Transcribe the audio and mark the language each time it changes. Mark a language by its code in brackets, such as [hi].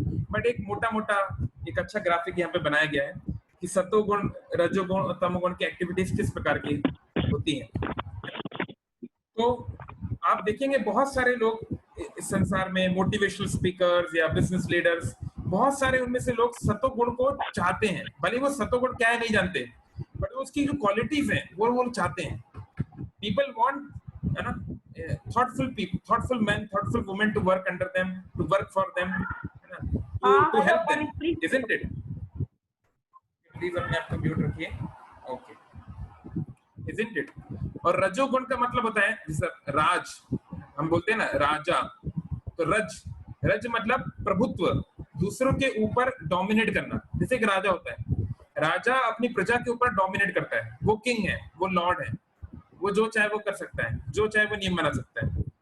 [hi] But एक मोटा मोटा एक अच्छा ग्राफिक यहाँ पे बनाया गया है कि सतोगुण, रजोगुण और तमोगुण की एक्टिविटीज किस प्रकार की होती हैं। तो आप देखेंगे बहुत सारे लोग इस संसार में, मोटिवेशनल स्पीकर्स या बिजनेस लीडर्स, बहुत सारे उनमें से लोग सतोगुण को चाहते हैं। भले वो सतोगुण क्या है नहीं जानते, बट उसकी जो क्वालिटीज हैं वो चाहते हैं। [en] people want, [hi] है ना, [en] thoughtful people, thoughtful men, thoughtful women to work under them, to work for them, है ना, to help them, isn't it? [hi] Please अपने आप को म्यूट रखिए। [en] Okay, isn't it? [hi] और रजोगुण का मतलब होता है, जैसे राज हम बोलते हैं ना, राजा, तो रज मतलब प्रभुत्व, दूसरों के ऊपर डोमिनेट करना। जैसे एक राजा होता है, राजा अपनी प्रजा के ऊपर डोमिनेट करता है, वो किंग है, वो लॉर्ड है, वो जो चाहे वो कर सकता है, जो चाहे वो नियम बना सकता है।